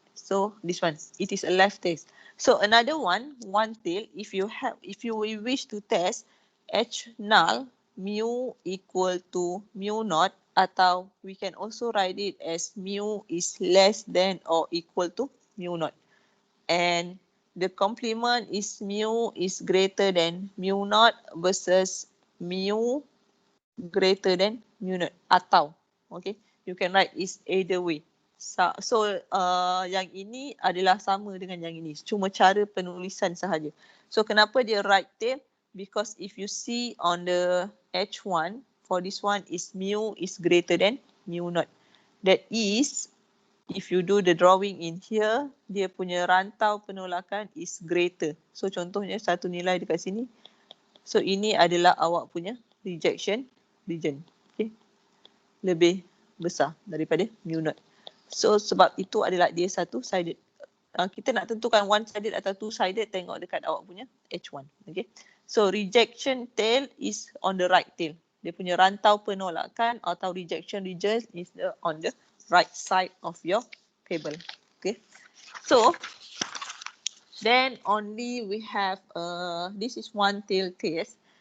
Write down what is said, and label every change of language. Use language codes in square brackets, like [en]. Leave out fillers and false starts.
[en] So this one, it is a left tail. So another one tail, if you wish to test H null mu equal to mu naught, [ms] atau [en] we can also write it as mu is less than or equal to mu naught. And the complement is mu is greater than mu naught versus mu greater than mu naught, [ms] atau, [en] okay, you can write is either way. [ms] So yang ini adalah sama dengan yang ini, cuma cara penulisan sahaja. So kenapa dia right tail? [en] Because if you see on the H1, for this one is mu is greater than mu naught. That is, if you do the drawing in here, [ms] dia punya rantau penolakan [en] is greater. [ms] So contohnya satu nilai dekat sini. So ini adalah awak punya rejection region. [en] Okay. [ms] Lebih besar daripada mu naught. So sebab itu adalah dia satu sided. Kita nak tentukan one sided atau two sided, tengok dekat awak punya H1. Okay. [en] So rejection tail is on the right tail. [ms] Dia punya rantau penolakan atau [en] rejection region is on the right side of your table. Okay. So then only we have this is one tail test.